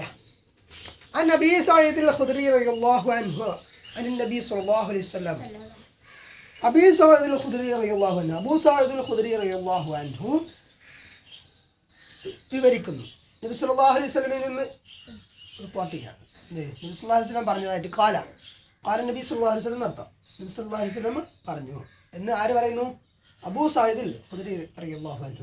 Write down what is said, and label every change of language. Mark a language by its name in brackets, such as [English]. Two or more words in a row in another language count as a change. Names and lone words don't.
[Arabic] عن أبي سعيد الخدري رضي الله عنه عن النبي صلى الله عليه وسلم. أبي سعيد الخدري رضي الله عنه, أبو سعيد الخدري رضي الله عنه [Malayalam] വിവരിക്കുന്നു, നബി [Arabic] صلى الله عليه وسلم [Malayalam] നിന്ന് റിപ്പോർട്ട് ചെയ്യാണ്. നബി [Arabic] صلى الله عليه وسلم [Malayalam] പറഞ്ഞതായിട്ട് കാല നബി [Arabic] صلى الله عليه وسلم [Malayalam] നടത്താം. നബി [Arabic] صلى الله عليه وسلم [Malayalam] പറഞ്ഞു എന്ന് ആര് പറയുന്നു? [Arabic] أبو سعيد الخدري رضي الله عنه.